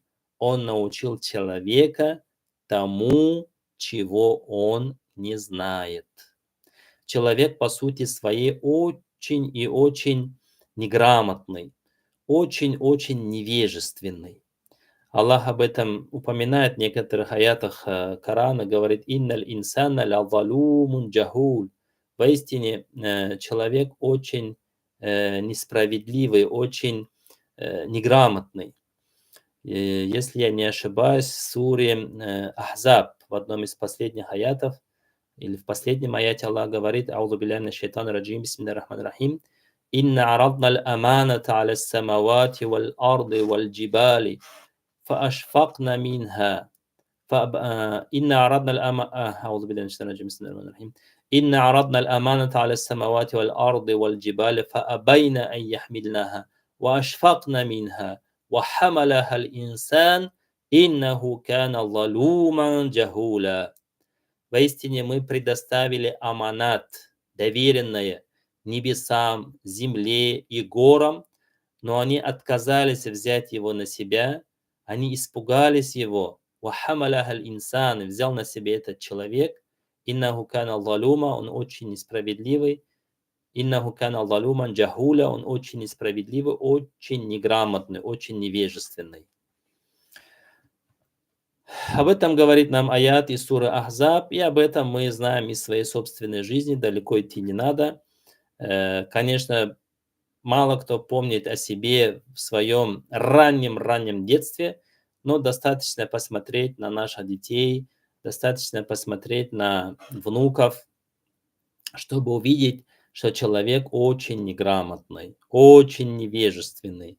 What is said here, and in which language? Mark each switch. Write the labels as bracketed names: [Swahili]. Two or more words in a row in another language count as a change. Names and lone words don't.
[Russian] Он научил человека тому, чего он не знает. Человек, по сути своей, очень и очень неграмотный, очень-очень невежественный. Аллах об этом упоминает в некоторых аятах Корана, говорит: [Arabic] «إن الإنسان لظلوم جهول». [Russian] Поистине, человек очень несправедливый, очень неграмотный. Если я не ошибаюсь, в суре Ахзаб, в одном из последних аятов, или в последнем аяте Аллах говорит: [Arabic] «أعوذ بالله من الشيطان الرجيم بسم الله الرحمن الرحيم. إنا عرضنا الأمانة على السماوات والأرض والجبال, فأشفقنا منها إن عرضنا أعوذ بالله من الشيطان الرجيم بسم الله الرحمن الرحيم إن عرضنا الأمانة على السماوات والأرض والجبال فأبين أن يحملناها وأشفقنا منها وحملها الإنسان إنه كان ظلوما جهولا. [Russian] Поистине мы предоставили аманат, доверенное, небесам, земле и горам, но они отказались взять его на себя, они испугались его. [Arabic] وحملها الإنسان, [Russian] взял на себя этот человек. [Arabic] إنه كان ظلوما, [Russian] он очень несправедливый. [Arabic] إنه كان ظلوما جهولا, [Russian] он очень несправедливый, очень неграмотный, очень невежественный. Об этом говорит нам аят из суры Ахзаб, и об этом мы знаем из своей собственной жизни, далеко идти не надо. Конечно, мало кто помнит о себе в своем раннем детстве, но достаточно посмотреть на наших детей, достаточно посмотреть на внуков, чтобы увидеть, что человек очень неграмотный, очень невежественный.